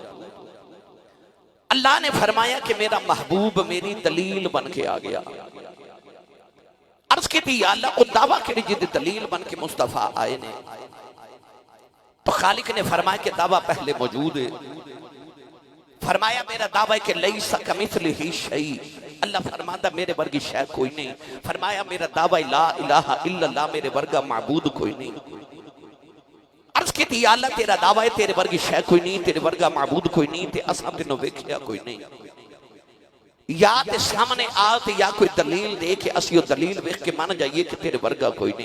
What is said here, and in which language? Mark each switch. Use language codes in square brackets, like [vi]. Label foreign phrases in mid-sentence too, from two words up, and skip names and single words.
[pa] اللہ نے فرمایا کہ میرا محبوب میری دلیل بن کے آ گیا. عرض کی تھی اللہ وہ دعویٰ کہ جد دلیل بن کے مصطفیٰ آئے نے، تو خالق نے فرمایا کہ دعویٰ پہلے موجود ہے. فرمایا میرا دعویٰ ہے کہ [ar] ليس كمثله شيء, [pa] اللہ فرماتا میرے ورگی شے کوئی نہیں. فرمایا میرا دعویٰ [ar] لا إله إلا الله, [pa] میرے ورگا معبود کوئی نہیں. عرض کی تھی اللہ تیرا دعویٰ ہے تیرے ورگی شے کوئی نہیں، تیرے ورگا معبود کوئی نہیں، تے اساں تینوں ویکھیا کوئی نہیں. یا تے سامنے آ تے یا کوئی دلیل دے کے اسی دلیل ویکھ کے من جائیے کہ تیرے ورگا کوئی نہیں.